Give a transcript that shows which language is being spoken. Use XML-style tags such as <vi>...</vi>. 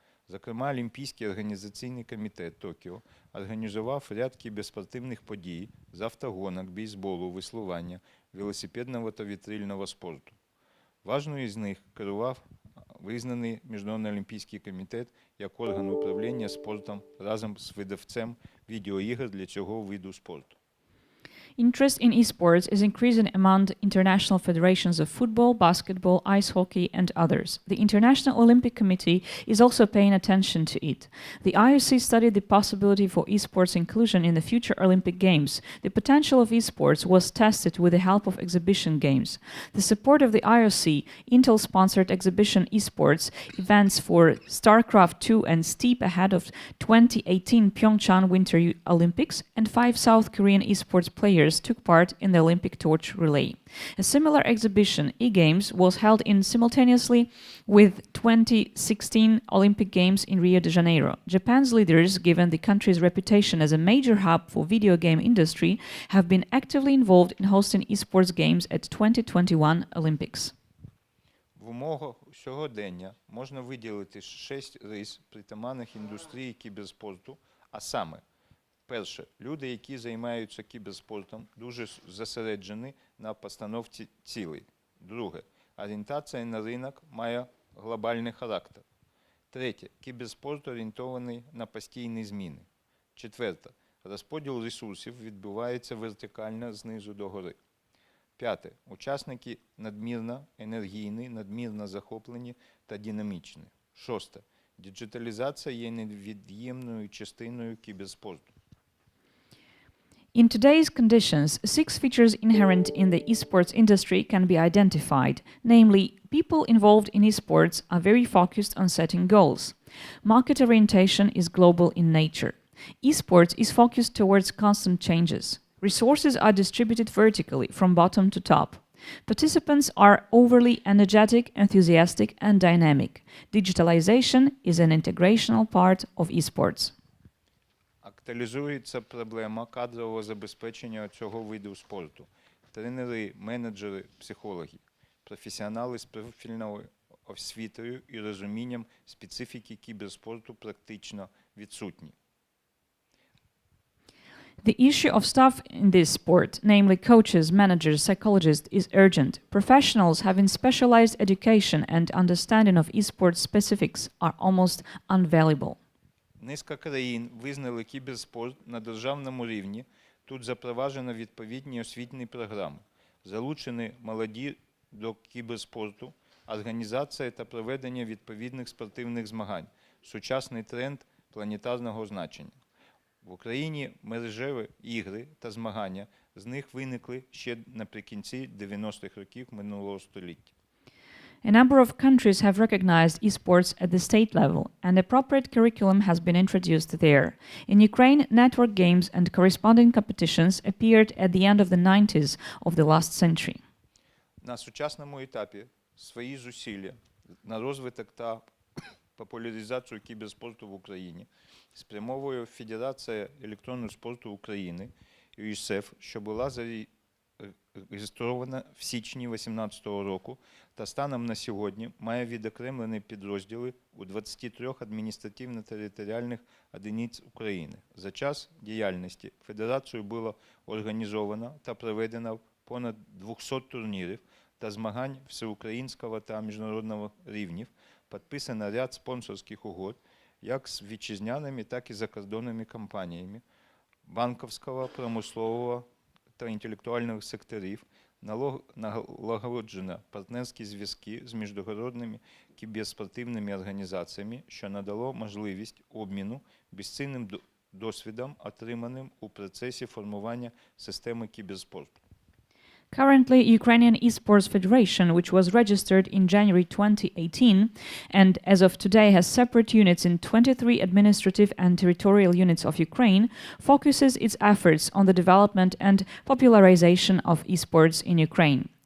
<uk>Зокрема, Олімпійський організаційний комітет Токіо організував ряд кіберспортивних подій з автогонок, бейсболу, веслування, велосипедного та вітрильного спорту. Важною з них керував визнаний Міжнародний олімпійський комітет як орган управління спортом разом з видавцем відеоігор для цього виду спорту.</uk> <en>Interest in esports is increasing among international federations of football, basketball, ice hockey, and others. The International Olympic Committee is also paying attention to it. The IOC studied the possibility for esports inclusion in the future Olympic Games. The potential of esports was tested with the help of exhibition games. The support of the IOC, Intel-sponsored exhibition esports events for StarCraft 2 and STEEP ahead of 2018 Pyeongchang Winter Olympics, and 5 South Korean esports players took part in the Olympic torch relay. A similar exhibition, E-Games, was held in simultaneously with 2016 Olympic Games in Rio de Janeiro. Japan's leaders, given the country's reputation as a major hub for video game industry, have been actively involved in hosting esports games at 2021 Olympics.</en> <uk>В умовах сьогодення можна виділити 6 рис притаманних індустрії кіберспорту, а саме: перше, люди, які займаються кіберспортом, дуже зосереджені на постановці цілей. Друге, орієнтація на ринок має глобальний характер. Третє, кіберспорт орієнтований на постійні зміни. Четверте, розподіл ресурсів відбувається вертикально знизу до гори. П'яте, учасники надмірно енергійні, надмірно захоплені та динамічні. Шосте, діджиталізація є невід'ємною частиною кіберспорту.</uk> <en>In today's conditions, 6 features inherent in the esports industry can be identified. Namely, people involved in esports are very focused on setting goals. Market orientation is global in nature. Esports is focused towards constant changes. Resources are distributed vertically from bottom to top. Participants are overly energetic, enthusiastic, and dynamic. Digitalization is an integrational part of esports.</en> <uk>Актуалізується проблема кадрового забезпечення цього виду спорту. Тренери, менеджери, психологи, професіонали з профільною освітою і розумінням специфіки кіберспорту практично відсутні.</uk> <en>The issue of staff in this sport, namely coaches, managers, psychologists, is urgent. Professionals having specialized education and understanding of esports specifics are almost unavailable.</en> <uk>Низка країн визнали кіберспорт на державному рівні. Тут запроваджено відповідні освітні програми. Залучені молоді до кіберспорту, організація та проведення відповідних спортивних змагань. Сучасний тренд планетарного значення. В Україні мережеві ігри та змагання, з них виникли ще наприкінці 90-х років минулого століття.</uk> <en>A number of countries have recognized esports at the state level, and appropriate curriculum has been introduced there. In Ukraine, network games and corresponding competitions appeared at the end of the 90s of the last century.</en> <uk>На сучасному етапі свої зусилля на розвиток та популяризацію кіберспорту в Україні спрямовує Федерація електронного спорту України, ЮСЕФ, що була зареєстрована в січні 2018 року та станом на сьогодні має відокремлені підрозділи у 23 адміністративно-територіальних одиниць України. За час діяльності Федерацією було організовано та проведено понад 200 турнірів та змагань всеукраїнського та міжнародного рівнів, підписано ряд спонсорських угод, як з вітчизняними, так і закордонними компаніями банківського, промислового та інтелектуального секторів, налагоджено партнерські зв'язки з міжнародними кіберспортивними організаціями, що надало можливість обміну безцінним досвідом, отриманим у процесі формування системи кіберспорту.</uk> <en>Currently, Ukrainian Esports Federation, which was registered in January 2018 and as of today has separate units in 23 administrative and territorial units of Ukraine, focuses its efforts on the development and popularization of esports in Ukraine.</en>